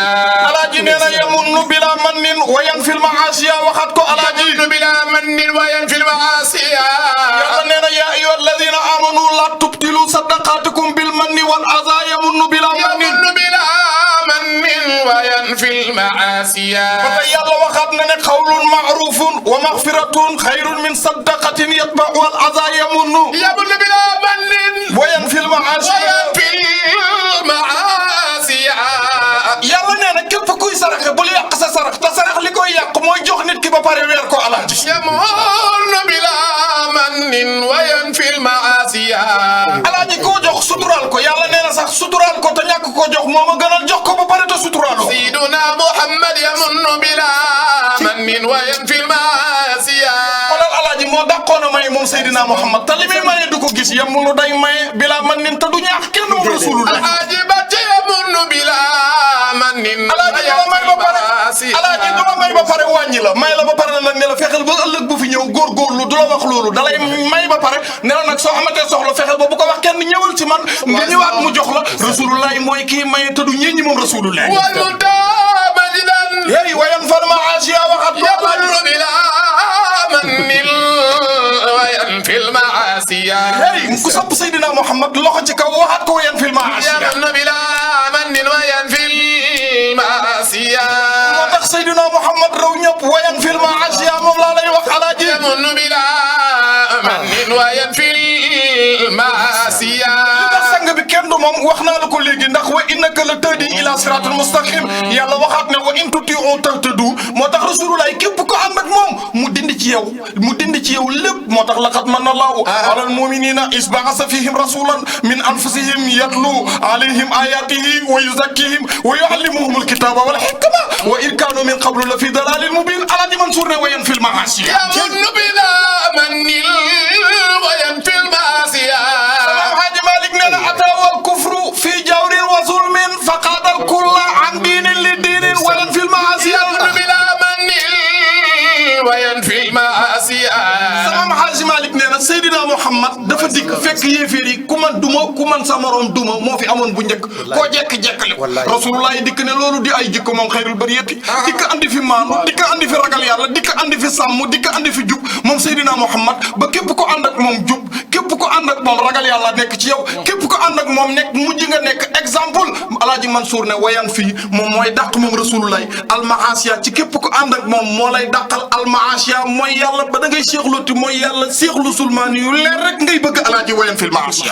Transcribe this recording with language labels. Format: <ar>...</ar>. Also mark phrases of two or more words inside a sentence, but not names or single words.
<wo>alaaji nee na</wo> <ar>يمن بلا من وينفي المعاصي</ar> <wo>waxaat ko alaaji</wo> <ar>بلا من وينفي المعاصي</ar> <wo>yàlla nee na</wo> <ar>يا أيها الذين آمنوا لا تبطلوا صدقاتكم بالمن والأذى يمن بلا من وينفي المعاصي المعاصيا</ar> <wo>ba yàlla waxaat na ne</wo> <ar>قول معروف ومغفرة خير من صدقة يتبعها الأذى يمن يمن بلا من وينفي المعاصي وينفي المعاصي</ar> <wo>yàlla nee na képp kuy saraxe bul yàq sa sarax te sarax li koy yàq mooy jox nit ki ba pare weer ko alaaji</wo> <ar>يمن بلا من وينفي المعاصي</ar> <wo>alaaji koo jox suturaal ko yàlla nee na sax suturaal ko te ñàkk koo jox moo ma gënal jox ko ba pare te suturaaloo</wo> <ar>سيدنا محمد يمن بلا من وينفي المعاصي</ar> <wo>xoolal alaaji moo dàqoon a may moom Seydina Muhammad te li muy maye du ko gis yemulu day maye</wo> <ar>بلا من</ar> <wo>te du ñaax kenn moom rasulullah</wo> <ar>عجبت يمن بلا من</ar> <wo>alaaji dama may ba pare alaaji dama may ba pare wàññi la may la ba pare nag ne la fexeel ba ëllëg bu fi ñëw góorgóorlu du la wax loolu da lay may ba pare ne la nag soo amatee soxla fexeel ba bu ko wax kenn ñëwal ci man nga ñëwaat mu jox la rasulullah mooy kii maye te du ñeññi moom rasulullah</wo> <ar>والمنتهى مجدا yéy وينفي المعاصي waxat يمن بلا من وينفي المعاصي</ar> <wo>yéy ku sopp Seydina Muhammad loxo ci kaw waxat ko</wo> <ar>وينفي المعاصي يمن بلا من وينفي المعاصي</ar> <wo>moo tax Seydina Muhammad raw ñëpp</wo> <ar>وينفي المعاصي</ar> <wo>moom laa lay wax alaaji</wo> <ar>يمن بلا من وينفي المعاصي</ar> <wo>ndax sang bi kenn du moom wax naa la ko léegi ndax</wo> <ar>وإنك لتهدي إلى صراط مستقيم</ar> <wo>yàlla waxaat ne</wo> <ar>وإن تطيعوه تهتدوا</ar> <wo>moo tax rasulullah képp ko ànd ak moom mu dindi ci yow lépp moo tax</wo> <ar>لقد من الله على المؤمنين إذ بعث فيهم رسولا من أنفسهم يتلو عليهم آياته ويزكيهم ويعلمهم الكتاب والحكمة وإن كانوا من قبل لفي ضلال مبين</ar> <wo>alaaji Mansour ne</wo> <ar>وينفي المعاصي يمن بلا من وينفي المعاصي</ar> <wo>Alaaji Malik nee na</wo> <ar>أتاه الكفر في جور وظلم فقاد الكل عن دين لدين وينفي المعاصي يمن بلا من وينفي المعاصي</ar> <wo>Maam Haaji Malik nee na Seydina Muhammad dafa dikk fekk yéeféer yi ku man duma ku man sa morom duma moo fi amoon bu njëkk koo jekk-jekkale rasulullah yi dikk ne loolu di ay jikko moom</wo> <ar>خير البرية</ar> <wo>dikk andi fi maanu dikk andi fi ragal yàlla dikk andi fi sàmm dikk andi fi jub moom Seydina Muhammad ba képp ko ànd ak moom jub képp ko ànd ak moom ragal yàlla nekk ci yow képp ko ànd ak moom nekk mujj nga nekk exemple Alaaji Mansour ne wayan fii moom mooy dàq moom rasulullah almaasiya ci képp ko ànd ak moom moo lay dàqal almaasiya mooy yàlla ba da ngay seexluti mooy yàlla seexlu sulmaani yu leer rek ngay bëgg alaaji</wo> <ar>وينفي المعاصي</ar>